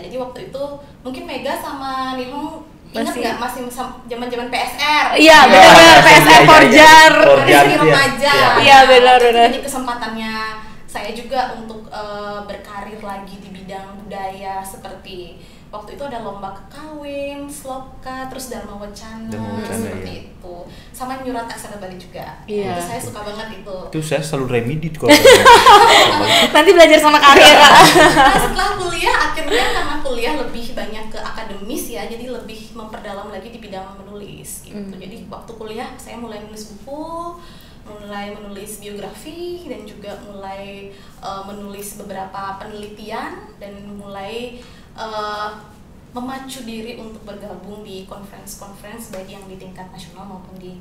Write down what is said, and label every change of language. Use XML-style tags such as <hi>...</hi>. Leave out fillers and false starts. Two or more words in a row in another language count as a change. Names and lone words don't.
<id>Jadi waktu itu mungkin Mega sama Nihong ingat Masih. nggak masih zaman-zaman PSR? Iya, Ya, benar-benar iya, PSR iya, iya. Forjar. Forjar, Dari iya. remaja. Iya, benar-benar. Jadi kesempatannya saya juga untuk berkarir lagi di bidang budaya, seperti waktu itu ada lomba kekawin, slopka, terus Dharma Wacana, seperti iya. itu. Sama nyurat aksara Bali juga. Iya. Itu saya suka banget itu. itu saya selalu remedi kalau Nanti belajar sama Kak Arya, Kak. Nah, setelah kuliah akhirnya karena kuliah lebih banyak ke akademis ya, jadi lebih memperdalam lagi di bidang menulis gitu. Jadi waktu kuliah saya mulai menulis buku, mulai menulis biografi, dan juga mulai menulis beberapa penelitian, dan mulai memacu diri untuk bergabung di conference baik yang di tingkat nasional maupun di</id>